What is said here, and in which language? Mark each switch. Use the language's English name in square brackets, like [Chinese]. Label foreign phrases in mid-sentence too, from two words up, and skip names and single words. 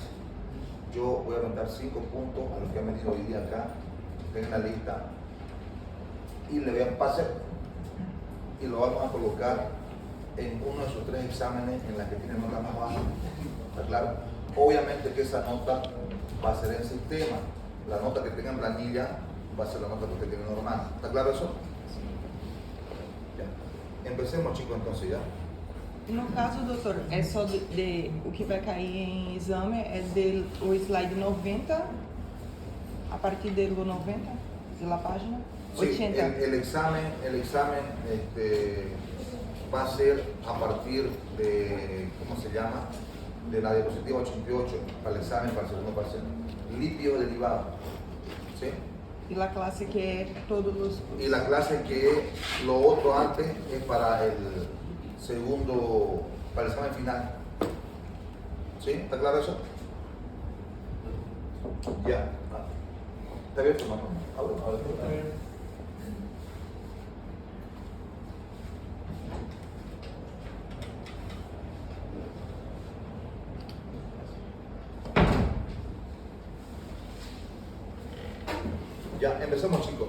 [Spanish] Yo voy a anotar 5 puntos a los que han venido hoy día acá, tengan la lista, y le voy a pasar, y lo vamos a colocar en uno de sus 3 exámenes en la que tienen nota más baja. ¿Está claro? Obviamente que esa nota va a ser en sistema. La nota que tenga en planilla va a ser la nota que usted tiene normal. ¿Está claro eso? Ya. Empecemos, chicos, entonces ya. [Portuguese] No caso, doutor, é só o que vai cair em exame é o slide 90, a partir do 90 da página? [Spanish] Sí, 80. el examen va a ser a partir de, ¿cómo se llama? De la diapositiva 88 para el examen, para el segundo parcial. Lípido derivado. ¿Sí? [Portuguese] E la classe que é todos os... [Spanish] Y la clase que lo otro antes es para el segundo, para el examen final. ¿Sí? ¿Está claro eso? Ya. ¿Está bien, hermano? Ahora. Ya, empezamos, chicos.